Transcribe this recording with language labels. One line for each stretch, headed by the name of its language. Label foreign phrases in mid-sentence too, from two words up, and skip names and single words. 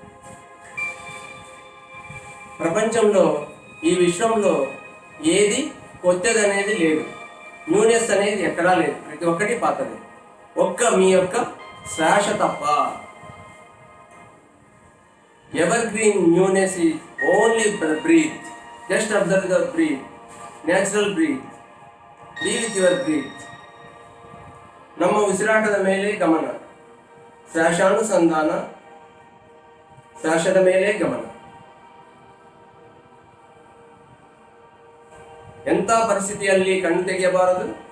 Telugu: ప్రపంచంలో ఈ విశ్వంలో ఏది కొత్తదనేది లేదు. న్యూనెస్ అనేది ఎక్కడా లేదు. ప్రతి ఒక్కటి పాతది. ఒక్క మీ యొక్క శ్వాస తప్ప.
English: ever green newness is only breath. just observe the breath, natural breath. be with your breath.
Kannada: ನಮ್ಮ ಉಸಿರಾಟದ ಮೇಲೆ ಗಮನ. ಶ್ವಾಸಾನುಸಂಧಾನ, ಶ್ವಾಸದ ಮೇಲೆ ಗಮನ. ಎಂಥ ಪರಿಸ್ಥಿತಿಯಲ್ಲಿ ಕಣ್ಣು ತೆಗೆಯಬಾರದು?